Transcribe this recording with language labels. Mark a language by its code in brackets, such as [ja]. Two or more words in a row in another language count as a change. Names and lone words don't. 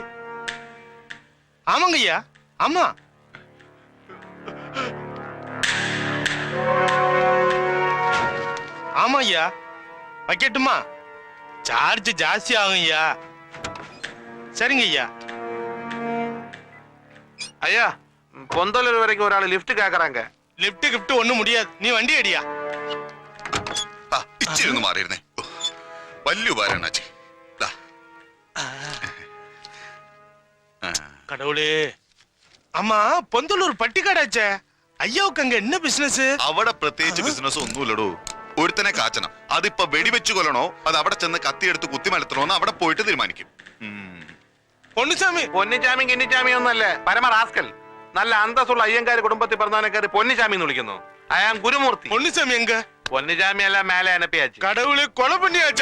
[ta] ஆமாங்க ஐயா, ஆமா. ஆமா ஐயா, வைக்கட்டுமா? சார்ஜ் ஜாஸ்தி ஆகும் ஐயா. சரிங்க ஐயா. ஐயா, பொந்தலூர் வரைக்கும் ஒரு ஆள் லிஃப்ட் கேக்குறாங்க. லிப்ட் கிஃப்ட் ஒண்ணும் முடியாது. நீ வண்டி அடியா. [ml] ആ, ഇച്ചിരി ഒന്ന് മാറിയിരുന്നേ. വലിയ ഉപകാരമാണ് അച്ഛൻ. [ta] கடவுளே. ஆமா, பொந்தலூர் பட்டிக்காடாச்சே. ஐயாவுக்கு அங்க என்ன பிசினஸ்? [ml] അവിടെ പ്രത്യേകിച്ച് ബിസിനസ് ഒന്നുമില്ലടോ. ഒരുത്തനെ കാച്ചണം. അതിപ്പോ വെടിവെച്ച് കൊല്ലണോ അത് അവിടെ ചെന്ന് കത്തിയെടുത്ത് കുത്തിമലത്തണോന്ന് അവിടെ പോയിട്ട് തീരുമാനിക്കും. [ta] பொன்னிச்சாமி, [ml] പൊന്നിച്ചാമി കിന്നിച്ചാമി ഒന്നല്ല, പരമ റാസ്കൽ. നല്ല അന്തസ്സുള്ള അയ്യങ്കാര് കുടുംബത്തിൽ പറഞ്ഞവനെ കയറി പൊന്നിച്ചാമി എന്ന് വിളിക്കുന്നു. അയാൾ ഗുരുമൂർത്തി. [ta] பொன்னிச்சாமி எங்க? [ml] പൊന്നിച്ചാമി എല്ലാം മേലെ അനപ്പിയാச்சு. [ta] கடவுளே, கொலை பண்ணியாச்சா?